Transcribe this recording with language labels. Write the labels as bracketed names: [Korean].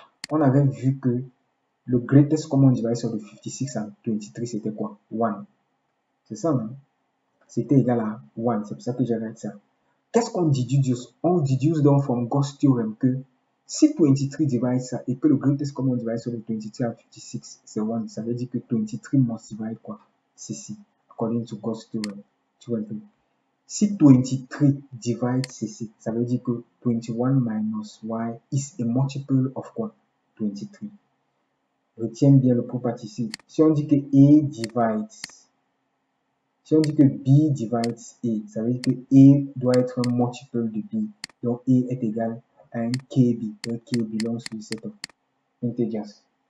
[French] On avait vu que le greatest common divisor de 56 and 23, c'était quoi? 1. C'est ça, non? C'était égal à 1. C'est pour ça que j'avais ça. Qu'est-ce qu'on déduit? On déduit donc [English] from Gauss theorem [French] que si 23 divide ça et que le greatest common divisor de 23 and 56 c'est 1, ça veut dire que 23 [English] must divide [French] quoi? Ceci, [English] according to Gauss theorem. [French] Tu vois un peu? Si 23 divide ceci, ça veut dire que 21 minus y [English] is a multiple of [French] quoi? 23. Retiens bien le property ici. Si on dit que A divides, si on dit que B divides A, ça veut dire que A doit être un multiple de B. Donc A est égal à un KB. Un [English] K belongs to the set of integers.